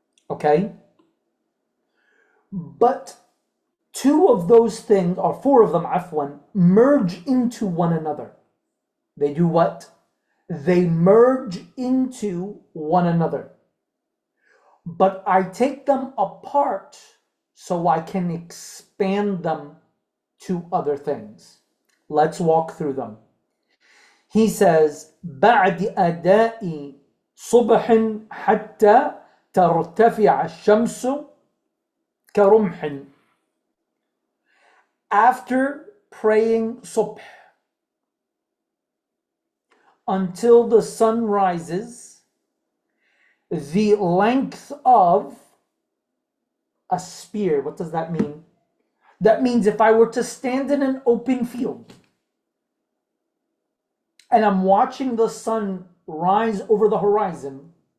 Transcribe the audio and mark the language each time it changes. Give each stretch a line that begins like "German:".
English: Okay? But 2 of those things, or 4 of them, afwan, merge into one another. They do what? They merge into one another. But I take them apart so I can expand them to other things. Let's walk through them. He says,
Arabic: بعد أداء صبح حتى ترتفع الشمس كرمح.
English: After praying subh until the sun rises, the length of a spear. What does that mean? That means if I were to stand in an open field and I'm watching the sun rise over the horizon,